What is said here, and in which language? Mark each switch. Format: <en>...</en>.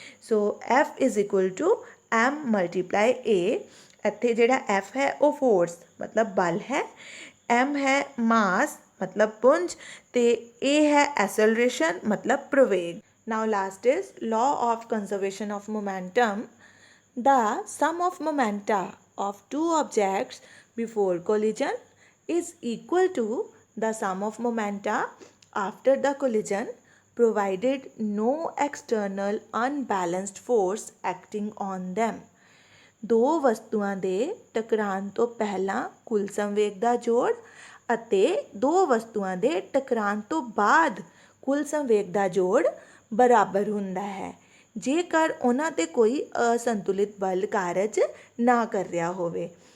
<en>So F is equal to M multiply A।</en> <pa>ਇੱਥੇ ਜਿਹੜਾ F ਹੈ ਉਹ ਫੋਰਸ ਮਤਲਬ ਬਲ ਹੈ, M ਹੈ ਮਾਸ ਮਤਲਬ ਪੁੰਜ, ਅਤੇ A ਹੈ ਐਸਲਰੇਸ਼ਨ ਮਤਲਬ ਪ੍ਰਵੇਗ।</pa> <en>Now last is law of conservation of momentum. The sum of momenta of two objects before collision is equal to the sum of momenta after the collision provided no external unbalanced force acting on them।</en> <pa>ਦੋ ਵਸਤੂਆਂ ਦੇ ਟਕਰਾਉਣ ਤੋਂ ਪਹਿਲਾਂ ਕੁੱਲ ਸੰਵੇਗ ਦਾ ਜੋੜ ਅਤੇ ਦੋ ਵਸਤੂਆਂ ਦੇ ਟਕਰਾਉਣ ਤੋਂ ਬਾਅਦ ਕੁੱਲ ਸੰਵੇਗ ਦਾ ਜੋੜ ਬਰਾਬਰ ਹੁੰਦਾ ਹੈ। ਜੇਕਰ ਉਹਨਾਂ 'ਤੇ ਕੋਈ ਅਸੰਤੁਲਿਤ ਬਲ ਕਾਰਜ ਨਾ ਕਰ ਰਿਹਾ ਹੋਵੇ।</pa>